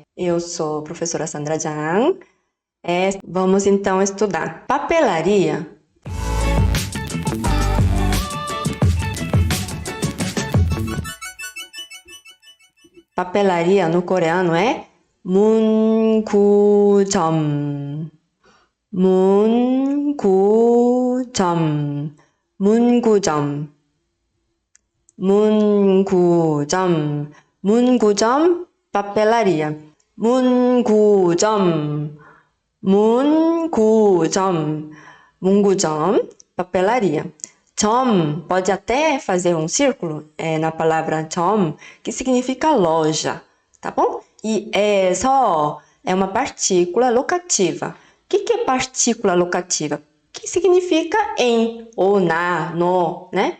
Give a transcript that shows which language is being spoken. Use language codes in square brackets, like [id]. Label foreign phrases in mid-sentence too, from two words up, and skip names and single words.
[pt] Eu sou a professora Sandra Jang. Vamos então estudar papelaria. Papelaria no coreano é 문구점. [ko] 문구점. 문구점. 문구점. 문구점 papelaria. 문구점. 문구점. 문구점 papelaria. [pt] 점 pode até fazer um círculo na palavra 점, que significa loja, tá bom? E só é uma partícula locativa. O que é partícula locativa? Que significa em ou na, no, né?